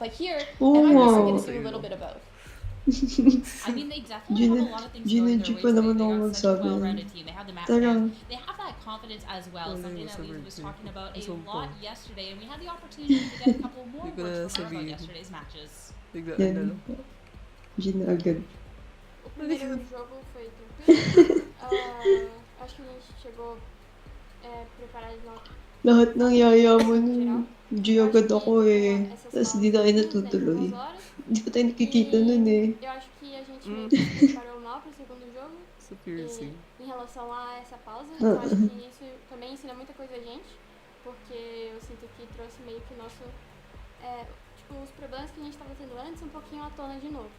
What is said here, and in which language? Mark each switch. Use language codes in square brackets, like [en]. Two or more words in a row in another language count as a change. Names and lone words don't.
[en] But here, MIBR gets to do a little bit of both. I mean, they definitely have a lot of things going their way today. They got such a well-rounded team. They have the map plan. They have that confidence as well. Something that we was talking about a lot yesterday, and we had the opportunity to get a couple more words from about yesterday's matches. [tl] Yan. Gina agad. [pt] O primeiro jogo foi tranquilo. Acho que a gente chegou preparado na [tl] Lahat ng yaya mo nun. G agad ako eh. Tapos di tayo natutuloy. Hindi pa tayo nakikita nun eh. [pt] Eu acho que a gente meio que se preparou mal pro segundo jogo. Em relação a essa pausa, eu acho que isso também ensina muita coisa a gente, porque eu sinto que trouxe meio que o nosso tipo, os problemas que a gente estava tendo antes um pouquinho à tona de novo.